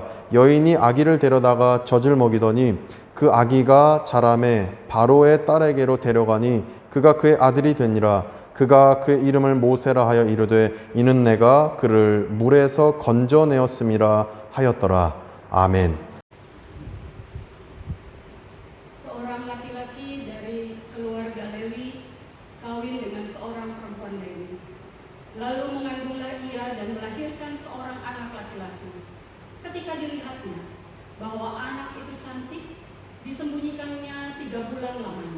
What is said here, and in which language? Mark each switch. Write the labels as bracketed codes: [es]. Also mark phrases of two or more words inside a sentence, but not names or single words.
[ko] 여인이 아기를 데려다가 젖을 먹이더니 그 아기가 자라매 바로의 딸에게로 데려가니 그가 그의 아들이 되니라. 그가 그의 이름을 모세라 하여 이르되 이는 내가 그를 물에서 건져내었음이라 하였더라. 아멘. [id] Seorang laki-laki dari keluarga Lewi kawin dengan seorang perempuan Lewi. Lalu mengandunglah ia dan melahirkan seorang anak laki-laki. Ketika dilihatnya bahwa anak itu cantik, disembunyikannya 3 bulan lamanya.